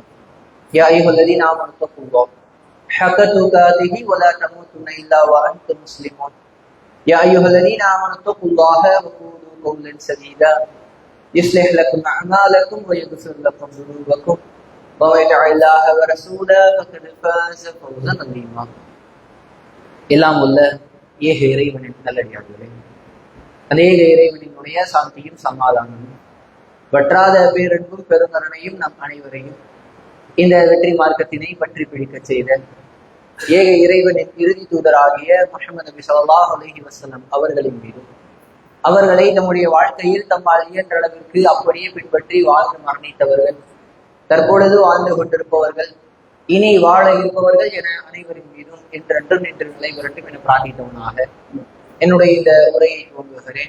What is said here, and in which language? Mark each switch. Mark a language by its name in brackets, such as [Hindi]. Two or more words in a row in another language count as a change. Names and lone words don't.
[Arabic] يا أيها الذين آمنوا اتقوا الله حق تقاته ولا تموتن إلا وأنتم مسلمون. يا أيها الذين آمنوا اتقوا الله وقولوا قولا سديدا يصلح لكم أعمالكم ويغفر لكم ذنوبكم ومن يطع الله ورسوله فقد فاز فوزا عظيما. [Tamil] எல்லாம் உள்ள ஏக இறைவனின் நல்லடியார்களே, அநேக இறைவனினுடைய சாந்தியும் சமாதானமும் வற்றாத பேரன்பும் பெருங்கருணையும் நம் அனைவரையும் இந்த வெற்றி மார்க்கத்தினை பற்றி பிடிக்க செய்த ஏக இறைவனின் இறுதி தூதராகிய முஹம்மது நபி [Arabic] صلى الله عليه وسلم [Tamil] அவர்களின் மீதும் அவர்களை நம்முடைய வாழ்க்கையில் தம்மால் இயன்ற அளவிற்கு அப்படியே பின்பற்றி வாழ்ந்து மரணித்தவர்கள், தற்பொழுது வாழ்ந்து கொண்டிருப்பவர்கள், இனி வாழ இருப்பவர்கள் என அனைவரின் மீதும் என்றென்றும் நின்று நிலை வரட்டும் என பிரார்த்தித்தவனாக என்னுடைய இந்த உரையை துவங்குகிறேன்.